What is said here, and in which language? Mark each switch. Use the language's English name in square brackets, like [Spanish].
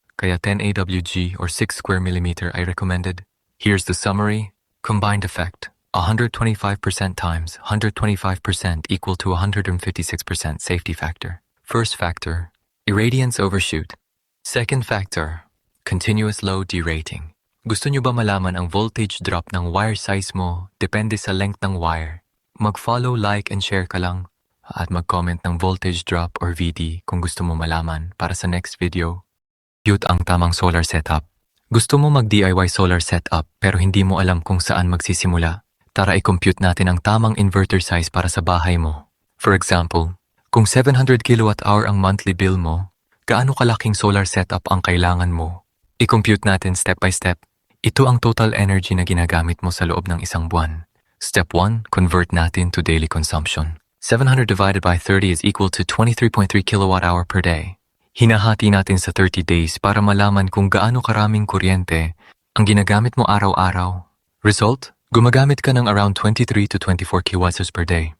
[Filipino] Kaya 10 AWG or 6 square millimeter ay recommended. [English] Here's the summary. Combined effect. 125% times 125% equal to 156% safety factor. First factor, irradiance overshoot. Second factor, continuous load derating. [Filipino] Gusto nyo ba malaman ang voltage drop ng wire size mo depende sa length ng wire? Mag-follow, like, and share ka lang at mag-comment ng voltage drop or VD kung gusto mo malaman para sa next video. Cute ang tamang solar setup. Gusto mo mag-DIY solar setup pero hindi mo alam kung saan magsisimula? Tara i-compute natin ang tamang inverter size para sa bahay mo. For example, kung 700 kWh ang monthly bill mo, gaano kalaking solar setup ang kailangan mo? I-compute natin step by step. Ito ang total energy na ginagamit mo sa loob ng isang buwan. Step 1, convert natin to daily consumption. [English] 700 divided by 30 is equal to 23.3 kWh per day. [Filipino] Hinahati natin sa 30 days para malaman kung gaano karaming kuryente ang ginagamit mo araw-araw. Result, gumagamit ka ng around 23 to 24 kWh per day.